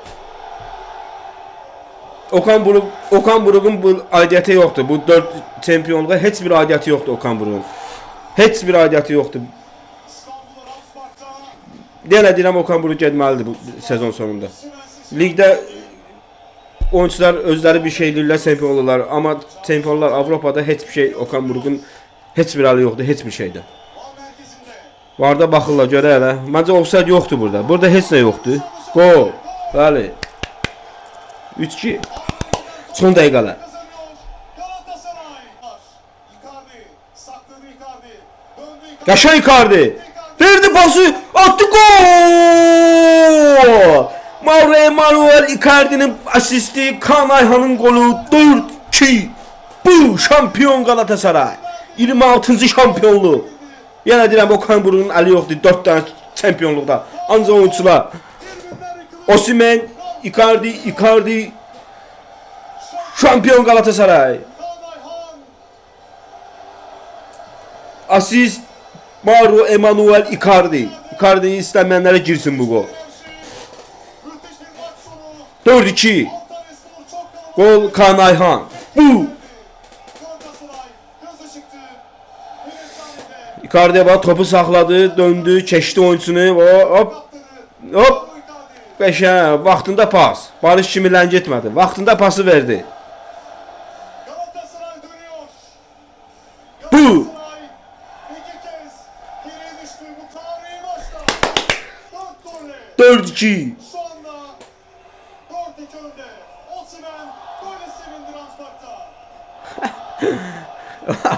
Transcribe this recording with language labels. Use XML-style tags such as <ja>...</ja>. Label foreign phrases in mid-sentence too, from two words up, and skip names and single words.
<az>Okan Buruk'un bu aidiyyəti yoxdur. Bu 4 çempionluğa heç bir aidiyyəti yoxdur Okan Buruk'un. Heç bir aidiyyəti yoxdur.</az> <tr>İstanbul Ramsblatt'ta.</tr> <az>Yenə deyirəm Okan Buruk getməlidir bu sezon sonunda. Ligdə oyuncular özləri bir şey eləyirlər, çempion olurlar. Amma çempionlar Avropada heç bir şey Okan Buruk'un heç bir halı yoxdur, heç bir şeydə.</az> <tr>Bal merkezinde.</tr> <az>Varda baxırlar görə hələ. Məncə offside yoxdur burada. Burada heç nə yoxdur. Gol. Bəli. 3-2. Son dəqiqələr.</az> <tr>Kazanıyor. Galatasaray. Icardi. Sakladı Icardi. Döndü Icardi.</tr> <az>Qəşəng Icardi. Verdi pası.</az> <tr>Attı gol. Mauro Emanuel Icardi'nin asisti. Kaan Ayhan'ın golü 4-2. Bu şampiyon Galatasaray. 26. şampiyonluğu.</tr> <az>Yenə deyirəm Okan Buruk'un əli yoxdur 4 dənə çempionluqda. Ancaq oyuncular Osimhen, Icardi şampiyon Galatasaray.</az> <tr>Kaan Ayhan. Asist Mauro Emanuel Icardi.</tr> <az>Icardi'yi istəməyənlərə girsin bu gol.</az> <tr>Müthiş bir maç sonu. 4-2. Antalyaspor çok kalabalık. Gol Kaan Ayhan. Bu. Galatasaray hızlı çıktı. Bir efsanede.</tr> <az>Icardi'ye bak topu saxladı, döndü, keçdi oyuncusunu.</az> <tr>Hop. Kaptırı. Hop. Icardi.</tr> <az>Qəşəng. Vaxtında pas. Barış kimi ləng etmədi. Vaxtında pası verdi.</az> <tr>Galatasaray dönüyor. Bu. Galatasaray iki kez geriye düştü bu tarihi maçta. 4 golle. 4-2. Şu anda 4-2 önde. Osimhen böyle sevindi Ramsblatt'ta.</tr>